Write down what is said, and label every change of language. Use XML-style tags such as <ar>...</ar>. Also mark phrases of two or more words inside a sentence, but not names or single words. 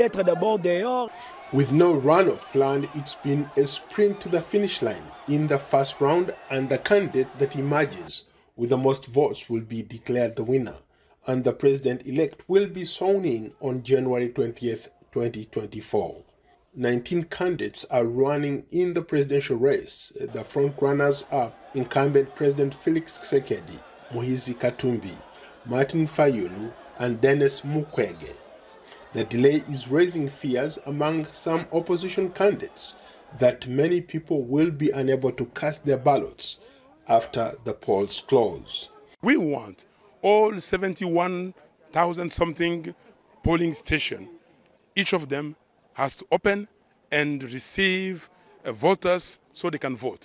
<en>With no runoff planned, it's been a sprint to the finish line in the first round, and the candidate that emerges with the most votes will be declared the winner, and the president-elect will be sworn in on January 20th, 2024. 19 candidates are running in the presidential race. The front-runners are incumbent President Felix Tshisekedi, Moise Katumbi, Martin Fayulu, and Denis Mukwege. The delay is raising fears among some opposition candidates that many people will be unable to cast their ballots after the polls close. We want all 71,000 something polling stations, each of them has to open and receive voters so they can vote.</en>